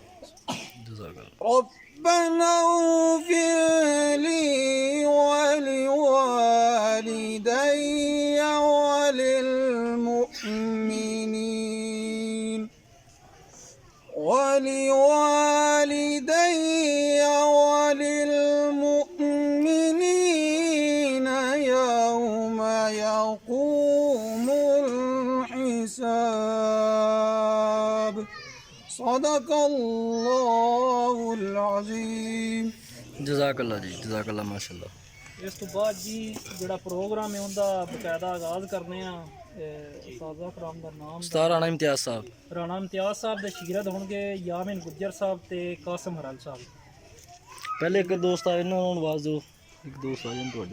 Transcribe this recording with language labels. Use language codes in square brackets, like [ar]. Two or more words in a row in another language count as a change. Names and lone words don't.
[ar] ربنا اغفر لي ولوالدي وللمؤمنين يوم يقوم الحساب. صدق الله العظيم. [pa] ਜਜ਼ਾਕੱਲਾ ਜੀ, [ar] جزاك الله ما شاء الله. [pa] ਇਸ ਤੋਂ ਬਾਅਦ ਜੀ ਜਿਹੜਾ ਪ੍ਰੋਗਰਾਮ ਹੈ ਉਹਦਾ ਬਕਾਇਦਾ ਆਗਾਜ਼ ਕਰਨੇ ਆ। ਉਸਤਾਜ਼ਾ ਕਰਾਮ ਦਾ ਨਾਮ ਉਸਤਾਦ ਰਾਣਾ ਇਮਤਿਆਜ਼ ਸਾਹਿਬ, ਰਾਣਾ ਇਮਤਿਆਜ਼ ਸਾਹਿਬ ਦੇ ਸ਼ਾਗਿਰਦ ਹੋਣਗੇ ਯਾਮਿਨ ਗੁੱਜਰ ਸਾਹਿਬ ਤੇ ਕਾਸਮ ਹਰਲ ਸਾਹਿਬ। ਪਹਿਲੇ ਇੱਕ ਦੋਸਤ ਆਏ ਇਹਨਾਂ ਨੂੰ ਆਵਾਜ਼ ਦਿਓ, ਇੱਕ ਦੋਸਤ ਆ ਜਾਣ ਤੁਹਾਡੇ।